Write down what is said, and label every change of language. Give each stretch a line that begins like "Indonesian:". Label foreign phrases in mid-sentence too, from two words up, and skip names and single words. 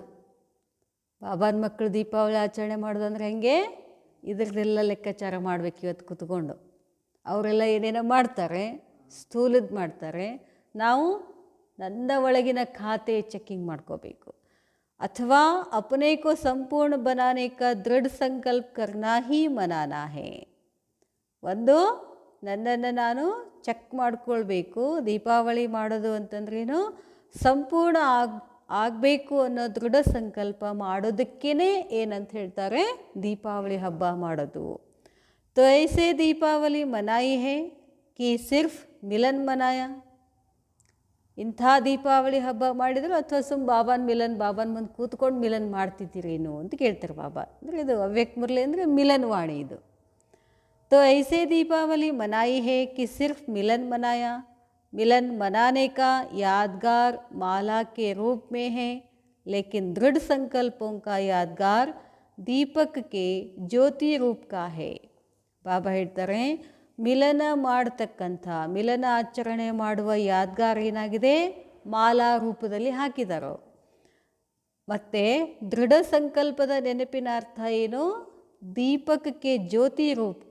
Kannada: ಬಾಬಾನ ಮಕ್ಕಳು ದೀಪಾವಳಿ ಆಚರಣೆ ಮಾಡೋದಂದ್ರೆ ಹೆಂಗೆ, ಇದ್ರದ್ದೆಲ್ಲ ಲೆಕ್ಕಾಚಾರ ಮಾಡಬೇಕು ಇವತ್ತು ಕೂತ್ಕೊಂಡು. ಅವರೆಲ್ಲ ಏನೇನೋ ಮಾಡ್ತಾರೆ, ಸ್ಥೂಲದ ಮಾಡ್ತಾರೆ. ನಾವು ನನ್ನ ಒಳಗಿನ ಖಾತೆ ಚೆಕ್ಕಿಂಗ್ ಮಾಡ್ಕೋಬೇಕು.
Hindi: ಅಥವಾ अपने को ಸಂಪೂರ್ಣ बनाने का दृढ़ संकल्प करना ही मनाना है.
Kannada: ಒಂದು ನನ್ನನ್ನು ನಾನು ಚೆಕ್ ಮಾಡ್ಕೊಳ್ಬೇಕು. ದೀಪಾವಳಿ ಮಾಡೋದು ಅಂತಂದ್ರೇನು, ಸಂಪೂರ್ಣ ಆಗಬೇಕು ಅನ್ನೋ ದೃಢ ಸಂಕಲ್ಪ ಮಾಡೋದಕ್ಕೇ ಏನಂತ ಹೇಳ್ತಾರೆ ದೀಪಾವಳಿ ಹಬ್ಬ ಮಾಡೋದು.
Hindi: तो ऐसे दीपावली मनाई है कि सिर्फ मिलन मनाया.
Kannada: ಇಂಥ ದೀಪಾವಳಿ ಹಬ್ಬ ಮಾಡಿದ್ರು ಅಥವಾ ಬಾಬಾನ ಮುಂದೆ ಕೂತ್ಕೊಂಡು ಮಿಲನ್ ಮಾಡ್ತಿದ್ದೀರೇನು ಅಂತ ಕೇಳ್ತಾರೆ ಬಾಬಾ. ಅಂದರೆ ಇದು ಅವ್ಯಕ್ತ ಮುರಳಿ ಅಂದರೆ ಮಿಲನ್ ವಾಣಿ ಇದು.
Hindi: तो ऐसे दीपावली मनाई है कि सिर्फ मिलन मनाया. मिलन मनाने का यादगार माला के रूप में है, लेकिन दृढ़ संकल्पों का यादगार दीपक के ज्योति रूप का है.
Kannada: ಬಾಬಾ ಹೇಳ್ತಾರೆ, ಮಿಲನ ಮಾಡತಕ್ಕಂಥ, ಮಿಲನ ಆಚರಣೆ ಮಾಡುವ ಯಾದ್ಗಾರ ಏನಾಗಿದೆ, ಮಾಲಾ ರೂಪದಲ್ಲಿ ಹಾಕಿದಾರೋ. ಮತ್ತು ದೃಢ ಸಂಕಲ್ಪದ ನೆನಪಿನ ಅರ್ಥ ಏನು, ದೀಪಕಕ್ಕೆ ಜ್ಯೋತಿ ರೂಪಕ.